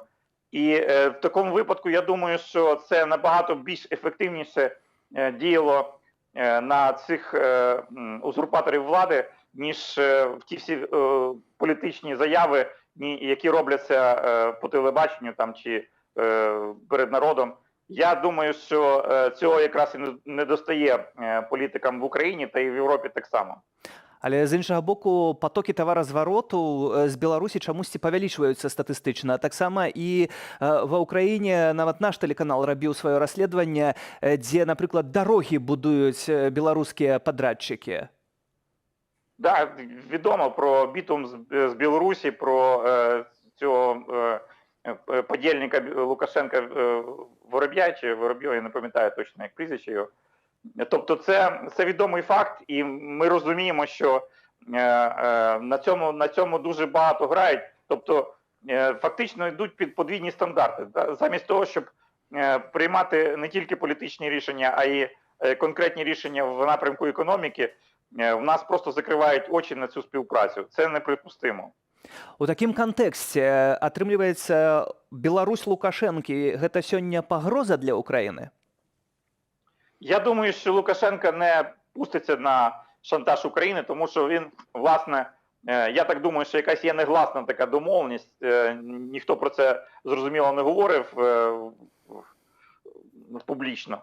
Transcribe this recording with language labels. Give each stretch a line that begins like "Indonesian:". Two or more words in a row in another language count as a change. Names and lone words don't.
Ukrainian: І в такому випадку, я думаю, що це набагато більш ефективніше діяло на цих узурпаторів влади, ніж в ті всі політичні заяви, які робляться по телебаченню там, чи перед народом. Я думаю, що цього якраз і не достає політикам в Україні та і в Європі так само.
Belarusian: Але з іншага боку, потокі таваразвароту з Беларусі чамусьці павялічваюцца статыстычна. Таксама і ва ўкраіне нават наш тэлеканал рабіў сваё расследаванне, дзе, напрыклад, дарогі будуюць беларускія падрадчыкі.
Ukrainian: Так, відомо про бітум з Білорусі, про цього подільника Лукашенка Вороб'я, чи Воробйов, я не пам'ятаю точно, як прізвище його. Тобто це відомий факт, і ми розуміємо, що на цьому дуже багато грають. Тобто фактично йдуть під подвійні стандарти. Замість того, щоб приймати не тільки політичні рішення, а й конкретні рішення в напрямку економіки, в нас просто закривають очі на цю співпрацю. Це неприпустимо.
Belarusian: У такім кантэксце атрымліваецца, Беларусь Лукашэнкі – гэта сёння пагроза для Украіны?
Ukrainian: Я думаю, що Лукашенко не пуститься на шантаж України, тому що він, власне, я так думаю, що якась є негласна така домовленість, ніхто про це зрозуміло не говорив публічно.